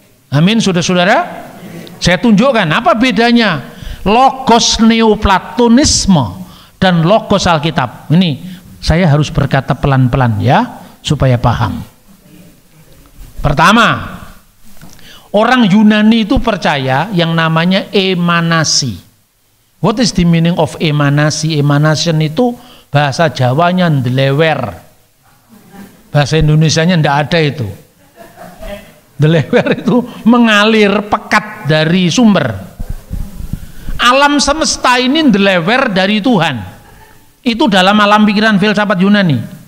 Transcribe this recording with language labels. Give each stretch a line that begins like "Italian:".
Indonesian: Amin, saudara-saudara. Saya tunjukkan apa bedanya logos neoplatonisme dan logos Alkitab. Ini saya harus berkata pelan-pelan ya, supaya paham. Pertama, orang Yunani itu percaya yang namanya emanasi.
English: What is the meaning of emanasi?
Indonesian: Emanation itu bahasa Jawanya ndelewer, bahasa Indonesianya ndak ada itu. Ndelewer itu mengalir pekat dari sumber. Alam semesta ini ndelewer dari Tuhan. Itu dalam alam pikiran filsafat Yunani.